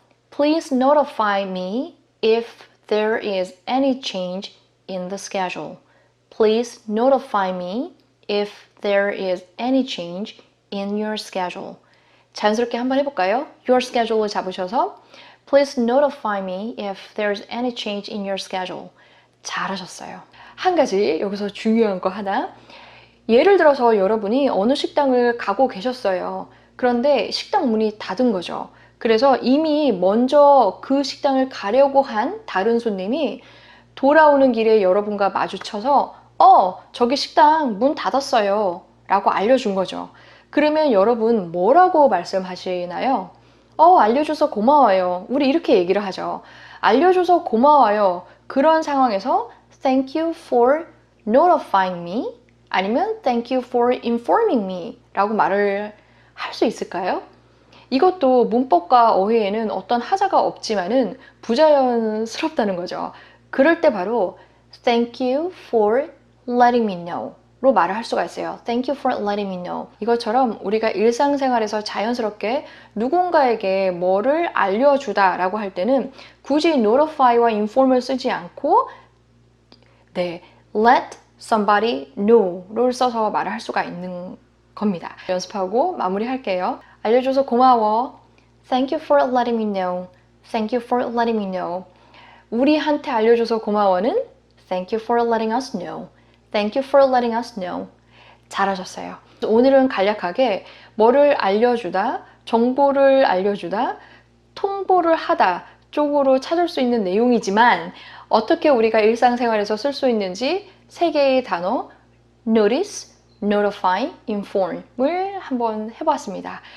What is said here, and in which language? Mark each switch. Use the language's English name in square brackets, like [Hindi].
[English] Please notify me if there is any change in the schedule. Please notify me if there is any change in your schedule. [Korean] 자연스럽게 한번 해볼까요? [English] Your schedule을 [Korean] 잡으셔서 [English] Please notify me if there's any change in your schedule. [Korean] 잘하셨어요. 한 가지 여기서 중요한 거 하나. 예를 들어서 여러분이 어느 식당을 가고 계셨어요. 그런데 식당 문이 닫은 거죠. 그래서 이미 먼저 그 식당을 가려고 한 다른 손님이 돌아오는 길에 여러분과 마주쳐서 저기 식당 문 닫았어요 라고 알려준 거죠. 그러면 여러분 뭐라고 말씀하시나요? 알려줘서 고마워요. 우리 이렇게 얘기를 하죠. 알려줘서 고마워요. 그런 상황에서 [English] Thank you for notifying me [Korean] 아니면 [English] thank you for informing me [Korean] 라고 말을 할 수 있을까요? 이것도 문법과 어휘에는 어떤 하자가 없지만은 부자연스럽다는 거죠. 그럴 때 바로 [English] thank you for letting me know [Korean] 로 말을 할 수가 있어요. [English] Thank you for letting me know. [Korean] 이것처럼 우리가 일상생활에서 자연스럽게 누군가에게 뭐를 알려주다 라고 할 때는 굳이 notify와 inform을 쓰지 않고 네, [English] let somebody know [Korean] 를 써서 말을 할 수가 있는 겁니다. 연습하고 마무리할게요. 알려줘서 고마워. [English] Thank you for letting me know. Thank you for letting me know. [Korean] 우리한테 알려줘서 고마워는 [English] Thank you for letting us know. Thank you for letting us know. [Korean] 잘하셨어요. 오늘은 간략하게 뭐를 알려주다, 정보를 알려주다, 통보를 하다 쪽으로 찾을 수 있는 내용이지만 어떻게 우리가 일상생활에서 쓸 수 있는지 세 개의 단어 notice, notify, inform을 한번 해보았습니다.